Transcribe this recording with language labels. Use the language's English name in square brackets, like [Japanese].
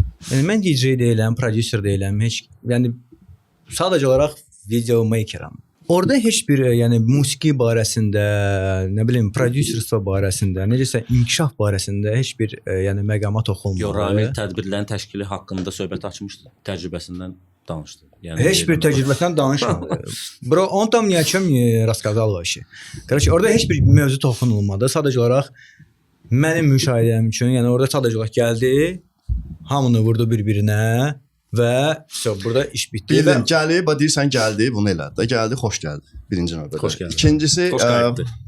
[Azerbaijani] Yəni mən DJ deyiləm, prodüser deyiləm, heç yəni sadəcə olaraq video makeram. Orada heç bir yəni musiqi barəsində, nə bilim, prodüserство barəsində, necəsə inkişaf barəsində heç bir yəni məqama toxunmadı. Yox, Ramil tədbirlərin təşkili haqqında söhbət açmışdı, təcrübəsindən danışdı. Yəni heç bir təcrübədən danışmadı. [Russian] Bro, он там ни о чем не рассказал вообще. [Azerbaijani] Короче, orada heç bir mövzu toxunulmadı. Sadəcə olaraq mənim müşahidəm üçün, yəni orada sadəcə olaraq gəldi, hamını vurdu bir-birinə və burada iş bitdi. Bildim, gəlib, deyirsən gəldi, bunu elədi. Gəldi, xoş gəldi. Birinci növbədə. Xoş gəldi. İkincisi, xoş qayıtdı.